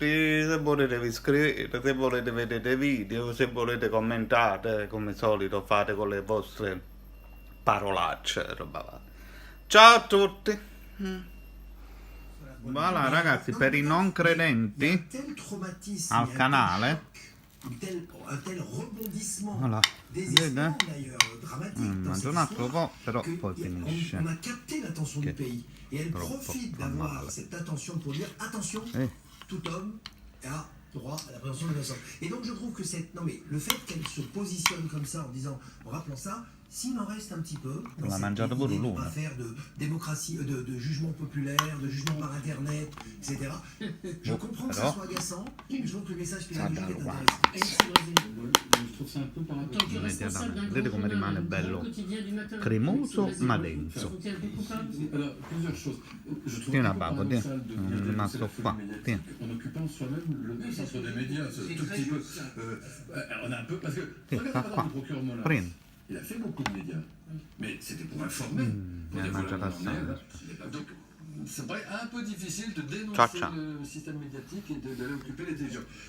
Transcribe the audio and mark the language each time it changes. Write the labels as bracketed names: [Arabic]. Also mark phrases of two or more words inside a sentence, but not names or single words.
[Italian] Se volete vi iscrivete, se volete vedete video, se volete commentate, come solito fate con le vostre parolacce, roba va. Ciao a tutti. Voilà ragazzi, per i non credenti al canale, voilà, vedete? Mangio un altro po', però poi finisce. [French] On a capté l'attention du pays et elle profite d'avoir cette attention pour dire attention, tout homme a droit à la présomption d'innocence. Et donc je trouve que le fait qu'elle se positionne comme ça en disant, en rappelant ça, s'il en reste un petit peu dans cette idée de ne pas faire de démocratie, de jugement populaire, de jugement par internet, etc. Je comprends que ça soit agaçant, mais je trouve que le message qu'il a déjà est intéressant. Je trouve ça un peu par rapport à [Italian] Vedete come rimane bello cremoso ma denso. [French] Alors, plusieurs choses. Je trouve [Italian] Tieni [French] que [Italian] una bava, [French] paradoxal [Italian] tieni. [French] de [Italian] È rimasto [French] c'est la [Italian] qua, [French] feuille [Italian] tieni. [French] médiatique, en occupant soi-même le centre des médias, c'est tout petit peu. On a un peu parce que regarde par exemple le procureur Mola. [Italian] Prendi. [French] Il a fait beaucoup de médias, mais c'était pour informer. Pour dire voilà, on en est là. Donc, ça paraît un peu difficile de dénoncer le système médiatique et d'aller occuper les télévisions.